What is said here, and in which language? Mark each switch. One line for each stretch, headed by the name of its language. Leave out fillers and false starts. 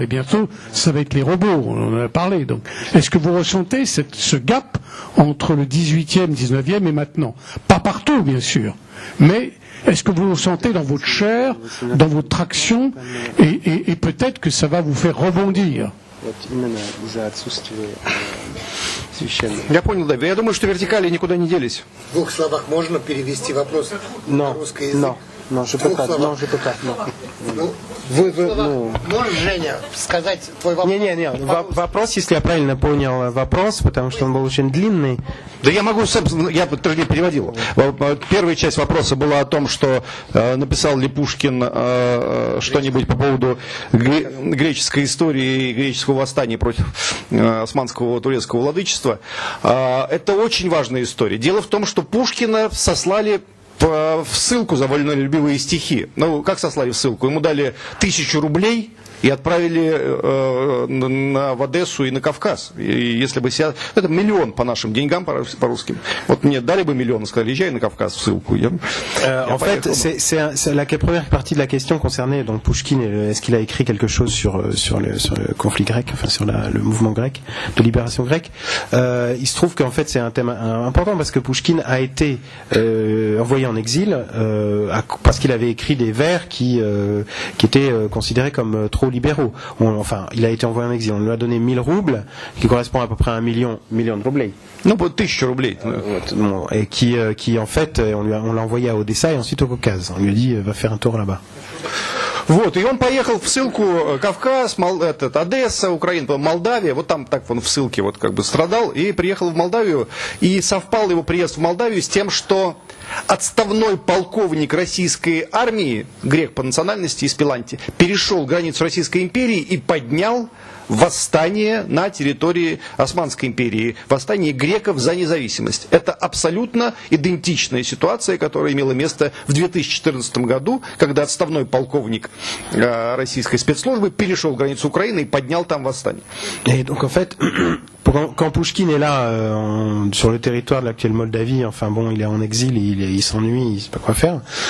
French: Et bientôt, ça va être les robots, on en a parlé. Donc, est-ce que vous ressentez ce gap entre le 18e, 19e et maintenant? Pas partout, bien sûr, mais est-ce que vous le sentez dans votre chair, dans votre action, et peut-être que ça va vous faire rebondir?
Russian: Я понял, да. Я думаю, что вертикали никуда не делись. В двух словах можно перевести вопрос на русский язык?
French: Non, je peux pas. Non, je peux pas. Non.
Russian: Можешь, Женя, сказать твой вопрос? Не. Вопрос, если я правильно понял вопрос, потому что он был очень длинный. Да я могу, я тоже не переводил. Первая часть вопроса была о том, что написал ли Пушкин что-нибудь по поводу греческой истории и греческого восстания против османского турецкого владычества. Это очень важная история. Дело в том, что Пушкина сослали в ссылку за вольнолюбивые стихи. Ну, как сослали в ссылку? Ему дали 1000 рублей и отправили в Одессу и на Кавказ. И если бы это 1 миллион по нашим деньгам, по русским. Вот мне дали бы 1 миллион, сказали, езжай на Кавказ в ссылку.
French: En fait, c'est la première partie de la question concernait donc Pouchkine. Est-ce qu'il a écrit quelque chose sur le conflit grec, enfin sur le mouvement grec, de libération grecque? Il se trouve qu'en fait c'est un thème important parce que Pouchkine a été envoyé en exil parce qu'il avait écrit des vers qui étaient considérés comme trop libéraux. Enfin, il a été envoyé en exil. On lui a donné 1000 roubles, qui correspond à peu près à 1 million de roubles. Non, pas
Russian: 1000 рублей.
French: Et qui en fait, on l'a envoyé à Odessa et ensuite au Caucase. On lui a dit, va faire un tour là-bas.
Russian: Вот, и он поехал в ссылку Кавказ, Одесса, Украина, Молдавия, вот там так он в ссылке вот как бы страдал, и приехал в Молдавию, и совпал его приезд в Молдавию с тем, что отставной полковник российской армии, грек по национальности из Пиланти, перешел границу Российской империи и поднял восстание на территории Османской империи, восстание греков за независимость. Это абсолютно идентичная ситуация, которая имела место в 2014 году, когда отставной полковник российской спецслужбы перешел границу Украины и поднял там восстание.
French: Et donc en fait, quand Pouchkine est là sur le territoire de l'actuelle Moldavie, enfin bon, il est en exil, il s'ennuie, il sait pas quoi faire.